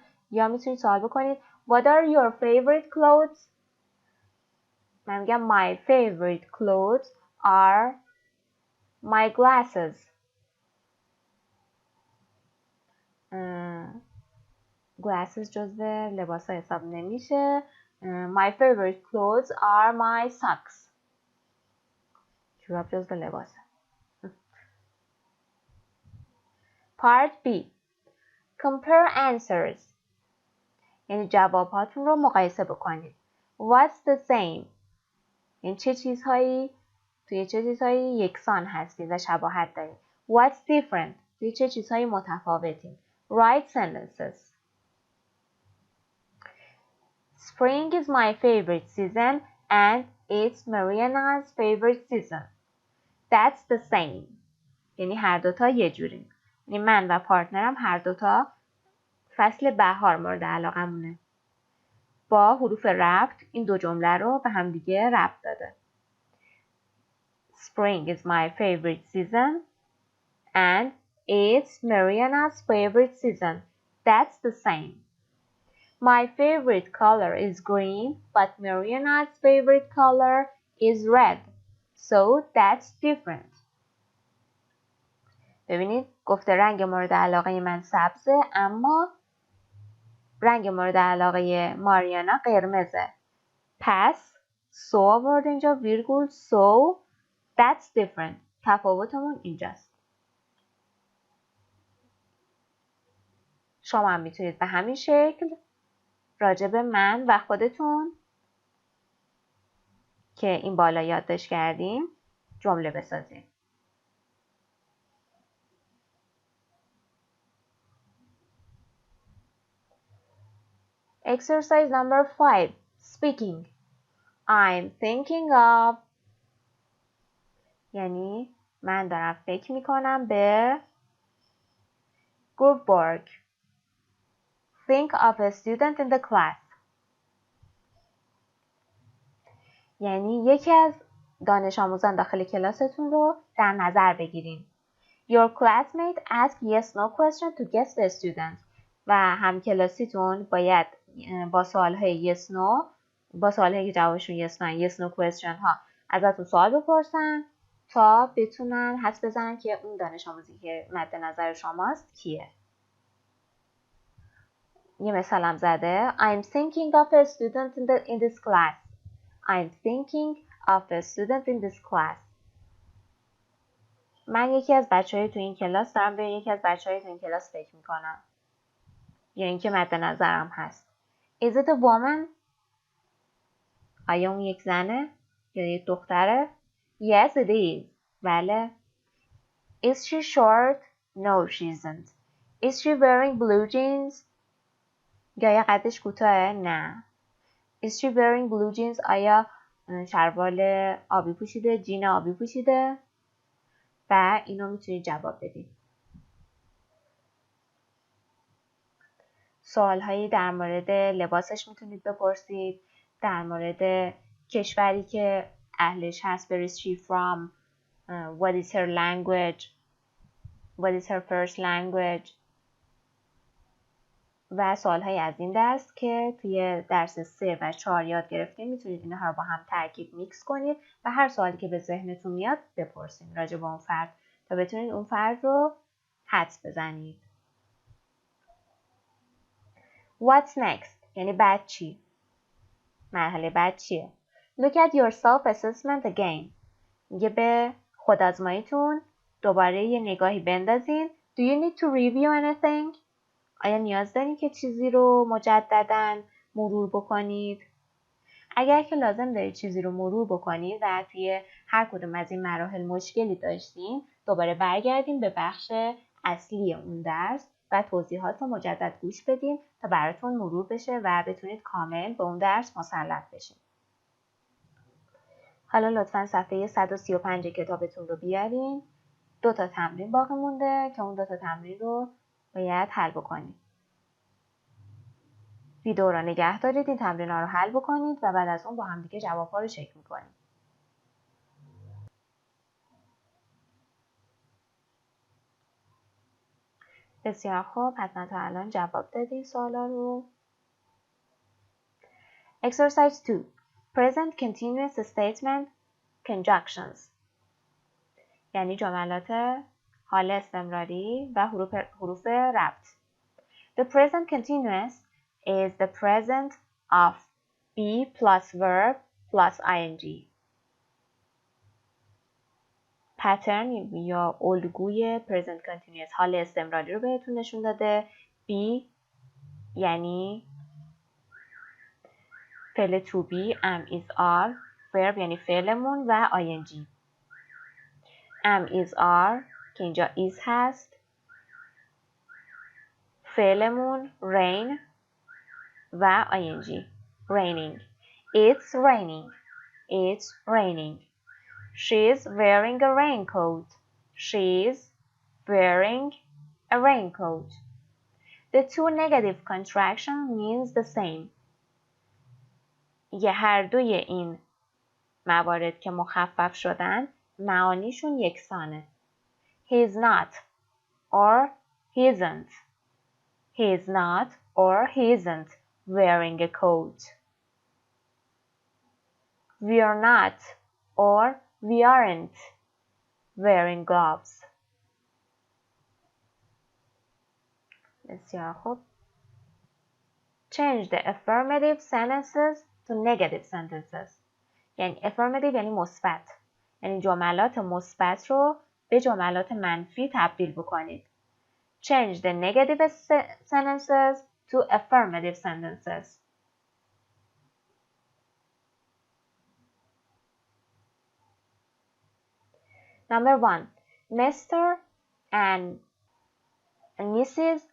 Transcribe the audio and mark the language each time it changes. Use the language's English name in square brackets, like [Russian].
[Persian] یا میتونید سوال بکنید [English] What are your favorite clothes? [Persian] من میگم [English] My favorite clothes are my glasses. [Persian] glasses جزو لباس ها حساب نمیشه. [English] My favorite clothes are my socks. [Persian] جوراب جزو لباسه. [English] Part B. Compare answers. [Persian] یعنی جوابهاتون رو مقایسه بکنید. [English] What's the same؟ [Persian] یعنی چه چیزهایی توی چه چیزهایی یکسان هستید و شباهت دارید. [English] What's different؟ [Persian] توی چه چیزهایی متفاوتید. [English] Write sentences. Spring is my favorite season and it's Mariana's favorite season. That's the same. [Persian] یعنی هر دوتا یه جوریم. یعنی من و پارتنرم هر دوتا فصل بهار مورد علاقمونه. با حروف ربط این دو جمله رو به هم دیگه ربط داده. [English] Spring is my favorite season and it's Mariana's favorite season. That's the same. My favorite color is green, but Mariana's favorite color is red. So that's different. [Persian] ببینید گفته رنگ مورد علاقه من سبزه اما رنگ مورد علاقه ماریانا قرمزه. پس so آورد اینجا ویرگول [English] so that's different. [Persian] تفاوتمون اینجاست. شما هم میتونید به همین شکل راجع به من و خودتون که این بالا یادداشت کردیم جمله بسازید. [English] Exercise number 5. Speaking. I'm thinking of [Persian] یعنی من دارم فکر میکنم به [English] group work. Think of a student in the class. [Persian] یعنی یکی از دانش آموزان داخل کلاستون رو در نظر بگیرین. [English] Your classmate ask yes no question to guess the student. [Persian] و همکلاسیتون باید با سوالهای yes no با سوالهایی که جوابشون yes no question ها ازتون سوال بپرسن تا بتونن حدس بزنن که اون دانش آموزی که مد نظر شماست کیه. یه مثالم زده. [English] I'm thinking of a student in this class. I'm thinking of a student in this class. [Persian] من یکی از بچه‌های تو این کلاس دارم به یکی از بچه‌های تو این کلاس فکر میکنم. یا اینکه مد نظرم هست. [English] Is it a woman? [Persian] آیا اون یک زنه؟ یا یک دختره؟ [English] Yes, it is. [Persian] بله. [English] Is she short? No, she isn't. Is she wearing blue jeans? [Persian] آیا قدش کوتاهه؟ نه. [English] Is she wearing blue jeans? [Persian] آیا شلوار آبی پوشیده؟ جین آبی پوشیده؟ و اینو میتونید جواب بدید. سوالهایی در مورد لباسش میتونید بپرسید. در مورد کشوری که اهلش هست. [English] Where is she from? What is her language? What is her first language? [Persian] و سوالهای از این دست که توی درس 3 و 4 یاد گرفتیم میتونید اینها رو با هم ترکیب میکس کنید و هر سوالی که به ذهنتون میاد بپرسید راجع به اون فرد تا بتونید اون فرد رو حدس بزنید. [English] What's next؟ [Persian] یعنی بعد چی؟ مرحله بعد چیه؟ [English] Look at your self-assessment again. [Persian] میگه به خودآزماییتون دوباره یه نگاهی بندازین. [English] Do you need to review anything؟ [Persian] آیا نیاز دارین که چیزی رو مجدداً مرور بکنید؟ اگر که لازم دارید چیزی رو مرور بکنید و توی هر کدوم از این مراحل مشکلی داشتین، دوباره برگردین به بخش اصلی اون درس و توضیحات رو مجدد گوش بدین تا براتون مرور بشه و بتونید کامل به اون درس مسلط بشین. حالا لطفاً صفحه 135 کتابتون رو بیارین. 2 تا تمرین باقی مونده که اون 2 تا تمرین رو باید حل بکنید. ویدیو رو نگه دارید، این تمرین‌ها رو حل بکنید و بعد از اون با هم دیگه جواب‌ها رو چک می‌کنید. بسیار خوب، حتما تا الان جواب دادید سوالا رو. [English] Exercise 2. Present continuous statement conjunctions. [Persian] یعنی جملات حال استمراری و حروف ربط. [English] The present continuous is the present of be plus verb plus ing. [Persian] پترن یا الگوی present continuous حال استمراری رو بهتون نشون داده. be یعنی فعل to be، am is are، verb یعنی فعلمون و ing. [English] am is are که اینجا is هست، فعلمون rain و ing. raining. It's raining. It's raining. She's wearing a raincoat. She's wearing a raincoat. The two negative contractions means the same. [Persian] هر دوی این موارد که مخفف شدن معانیشون یکسانه. [English] He's not or he isn't. He's not or he isn't wearing a coat. We are not or we aren't wearing gloves. [Persian] بسیار خوب. [English] Change the affirmative sentences to negative sentences. [Persian] یعنی affirmative یعنی مثبت. یعنی جملات مثبت رو به جملات منفی تبدیل بکنید. [English] Change the negative sentences to affirmative sentences. Number 1. Mr. and Mrs.